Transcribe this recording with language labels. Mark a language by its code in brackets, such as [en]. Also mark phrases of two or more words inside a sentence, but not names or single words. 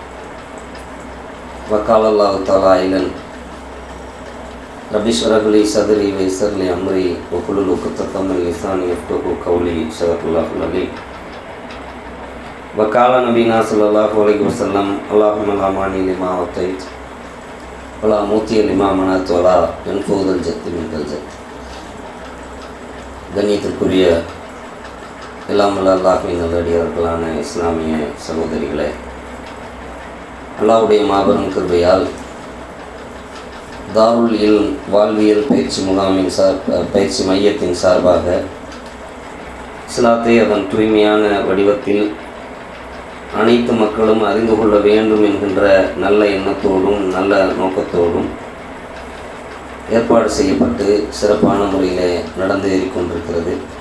[ar] وقال الله تعالى رب اشرح لي صدري ويسر لي أمري واحلل عقدة من لساني يفقهوا قولي. صدق الله العظيم. وقال نبينا صلى الله عليه وسلم اللهم لا مانع لما أعطيت ولا معطي لما منعت ولا ينفع ذا الجد منك الجد. [ta] கண்ணியத்திற்குரிய எல்லாம் அல்லாஹ்வின் நல்லடியார்களான இஸ்லாமிய சகோதரிகளே, அல்லாஹ்வுடைய மாபெரும் கிருபையால் தாருல் இல்ம் வாழ்வியல் பயிற்சி முகாமின் பயிற்சி மையத்தின் சார்பாக இஸ்லாத்தை அதன் தூய்மையான வடிவத்தில் அனைத்து மக்களும் அறிந்து கொள்ள வேண்டும் என்கின்ற நல்ல எண்ணத்தோடும் நல்ல நோக்கத்தோடும் ஏற்பாடு செய்யப்பட்டு சிறப்பான முறையில் நடந்து ஏறிக்கொண்டிருக்கிறது.